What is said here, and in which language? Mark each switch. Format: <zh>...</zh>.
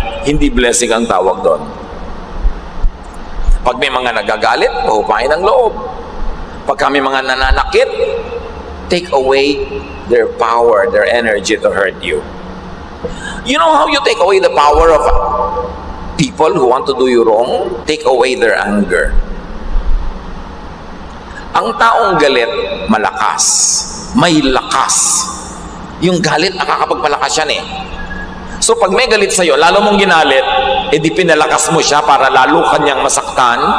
<tl>Hindi blessing ang tawag doon. Pag may mga nagagalit, pahupain ang loob. Pag may mga nananakit,</tl> <en>take away their power, their energy to hurt you. You know how you take away the power of people who want to do you wrong? Take away their anger.</en> <tl>Ang taong galit, malakas. May lakas. Yung galit, nakakapagpalakas yan eh. So pag may galit sa'yo, lalo mong ginalit, di pinalakas mo siya para lalo kanyang masaktan.</tl>